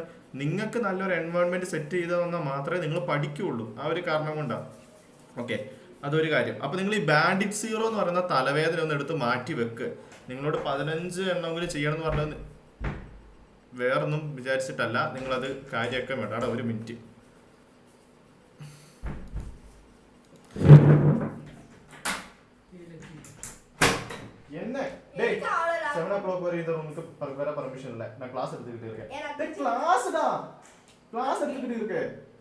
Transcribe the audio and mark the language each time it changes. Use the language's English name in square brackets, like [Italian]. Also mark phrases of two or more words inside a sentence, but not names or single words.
[Malayalam] നിങ്ങൾക്ക് നല്ലൊരു എൻവയോൺമെന്റ് സെറ്റ് ചെയ്ത് വന്നാൽ മാത്രമേ നിങ്ങൾ പഠിക്കുകയുള്ളൂ. ആ ഒരു കാരണം കൊണ്ടാണ്. ഓക്കെ, അതൊരു കാര്യം. അപ്പോൾ നിങ്ങൾ ഈ ബാൻഡിറ്റ് സീറോ എന്ന് പറയുന്ന തലവേദന ഒന്ന് എടുത്ത് മാറ്റി വെക്ക്. നിങ്ങളോട് 15 എണ്ണമെങ്കിലും ചെയ്യണം എന്ന് പറഞ്ഞത് വേറൊന്നും വിചാരിച്ചിട്ടല്ല. നിങ്ങളത് കാര്യമൊക്കെ വേണ്ട. അവിടെ ഒരു മിനിറ്റ്. [Tamil] என்ன டேய் 7 o'clock வரை இந்த ரூமுக்கு வேற பர்மிஷன் இல்ல. நான் கிளாஸ் எடுத்துக்கிட்டு இருக்கேன். டேய் கிளாஸ்டா, கிளாஸ் எடுத்துக்கிட்டு இருக்கேன்.